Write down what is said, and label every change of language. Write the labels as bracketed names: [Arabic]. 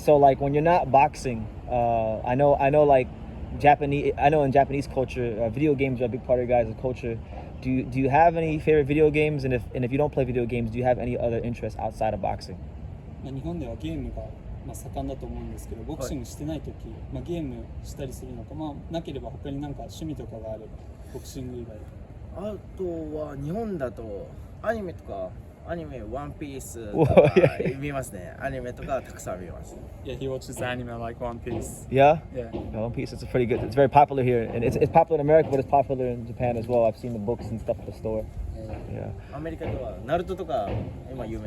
[English] So like when you're not boxing, I know like in Japanese culture, video games are a big part of your guys' culture. Do you have any favorite video games? And if you don't play video games, do you have any other interests outside of boxing? [Japanese] 日本ではゲームが盛んだと思うんですけど、ボクシングしてないとき、ゲームしたりするのか、なければ他に何か趣味とかがあれば、ボクシング以外で。あとは日本だとアニメとか、ワンピースとか見ますね。アニメとかたくさん見ます。 [English] Yeah, he watches anime like One Piece. Yeah? Yeah. One Piece is pretty good. It's very popular here, and it's popular in America, but it's popular in Japan as well. I've seen the books and stuff at the store. Yeah. [Japanese] アメリカではナルトとか今有名。